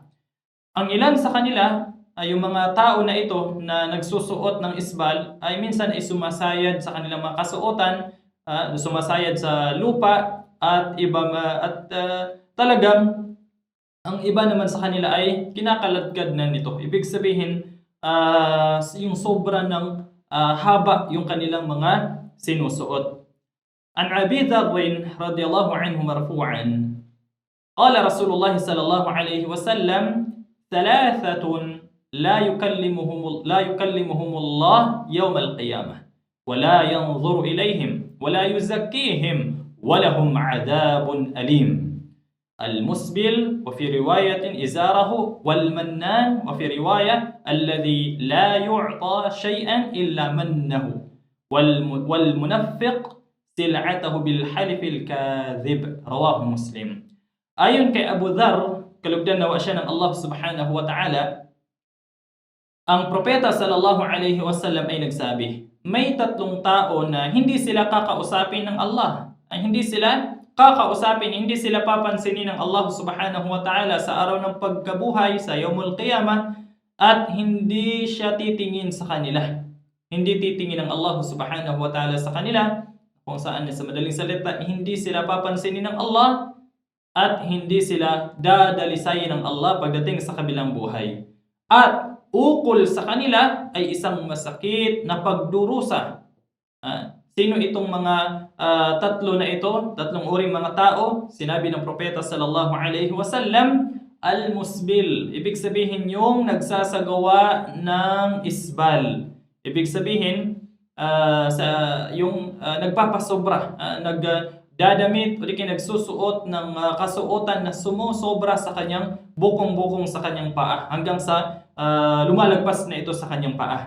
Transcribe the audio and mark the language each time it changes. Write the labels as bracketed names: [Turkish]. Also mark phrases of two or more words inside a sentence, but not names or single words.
[Filipino] Ang ilan sa kanila, yung mga tao na ito na nagsusuot ng isbal ay minsan ay sumasayad sa kanilang mga kasuotan, sumasayad sa lupa at talagang ang iba naman sa kanila ay kinakaladkad na nito. Ibig sabihin, yung sobra ng haba yung kanilang mga sinusuot. [Arabic] عن أبي ذر رضي الله عنه مرفوعا قال رسول الله صلى الله عليه وسلم ثلاثة لا يكلمهم الله يوم القيامة ولا ينظر إليهم ولا يزكيهم ولهم عذاب أليم. المسبل وفي رواية إزاره والمنان وفي رواية الذي لا يعطى شيئا إلا منه والمنفق سلعته بالحلف الكاذب. رواه مسلم. [Filipino] Ayon kay Abu Dharr, kalugdan nawa siya ng Allah [Arabic] سبحانه وتعالى, [Filipino] ang propeta [Arabic] صلى الله عليه وسلم [Filipino] ay nagsabi, may tatlong tao na hindi sila kakausapin ng Allah, ay hindi sila papansinin ng Allah [Arabic] سبحانه وتعالى [Filipino] sa araw ng pagkabuhay, sa [Arabic] يوم القيامة, [Filipino] at hindi siya titingin sa kanila. Hindi titingin ng Allah [Arabic] سبحانه وتعالى [Filipino] sa kanila, kung saan sa madaling salita, hindi sila papansinin ng Allah at hindi sila dadalisayin ng Allah pagdating sa kabilang buhay. At ukol sa kanila ay isang masakit na pagdurusa. Sino itong mga tatlo na ito? Tatlong uring mga tao. Sinabi ng propeta [Arabic] صلى الله عليه وسلم, [Filipino] al-musbil. Ibig sabihin yung nagsasagawa ng isbal. Ibig sabihin yung nagpapasobra, nagdadamit o di kaya nagsusuot ng kasuotan na sumusobra sa kanyang bukong-bukong sa kanyang paa hanggang sa lumalagpas na ito sa kanyang paa.